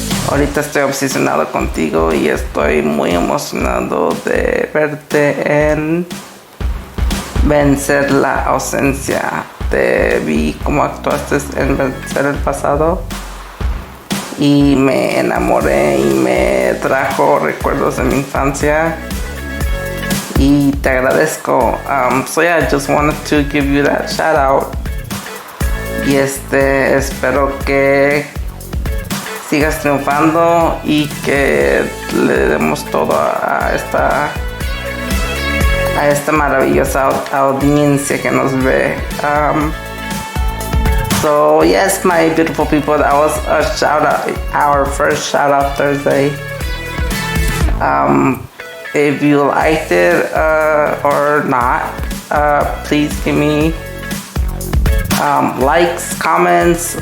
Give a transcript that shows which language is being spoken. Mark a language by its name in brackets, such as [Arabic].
[Spanish] Ahorita estoy obsesionado contigo y estoy muy emocionado de verte en Vencer la Ausencia. Te vi cómo actuaste en Vencer el Pasado y me enamoré y me trajo recuerdos de mi infancia. Y te agradezco. [English] So yeah, I just wanted to give you that shout out. [Spanish] Y espero que sigas triunfando y que le demos todo a esta maravillosa audiencia que nos ve. [English] So yes, my beautiful people, that was a shout out, our first shout out Thursday. If you liked it or not, please give me likes, comments.